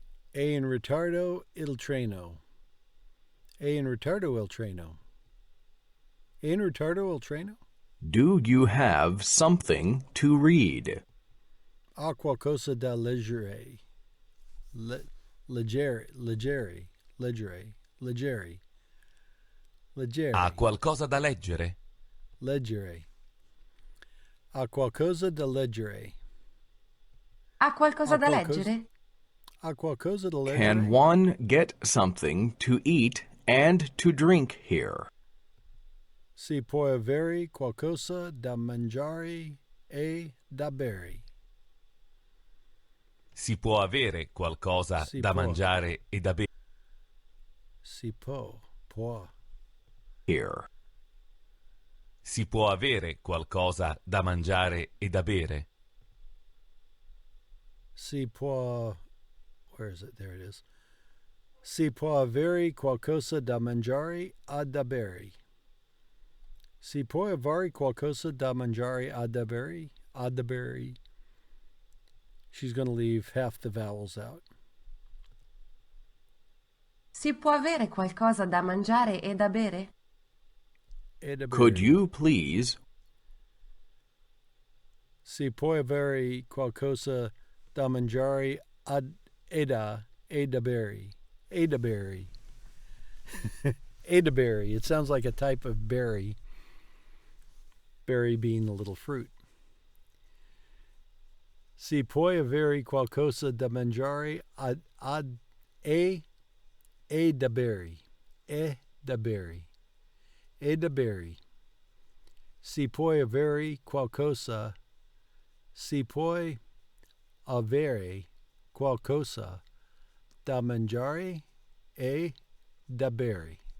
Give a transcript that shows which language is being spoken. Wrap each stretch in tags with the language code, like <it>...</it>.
<it>È in ritardo il treno. È in ritardo il treno. È in ritardo il treno?</it> <en>Do you have something to read?</en> <it>Ha qualcosa da leggere. Leggere, leggere, leggere, leggere, Ha leggere, qualcosa da leggere? leggere. Ha qualcosa da leggere. Ha qualcosa Ha da qualcosa, leggere? ha qualcosa da</it> <en>Can</en> <it>leggere?</it> <en>one get something to eat and to drink here?</en> <it>Si può avere qualcosa da mangiare e da bere. Si può avere qualcosa Si da può, mangiare e da bere? si può.</it> <en>Here.</en> <it>Si può avere qualcosa da mangiare e da bere? Si può,</it> <en>where is it? There it is.</en> <it>Si può avere qualcosa da mangiare e da bere. Si può avere qualcosa da mangiare e da bere? E da bere.</it> <en>She's going to leave half the vowels out.</en> <it>Si può avere qualcosa da mangiare e da bere? E da</it> <en>Could</en> <it>bere.</it> <en>you please?</en> <it>Si può avere qualcosa da mangiare e da bere. E da bere. E da berry.</it> <en>It sounds like a type of berry. Berry being the little fruit.</en> <it>Si può avere qualcosa da mangiare e da bere. E da bere. E da bere. Si può avere qualcosa. Si può avere qualcosa da mangiare e da bere.</it>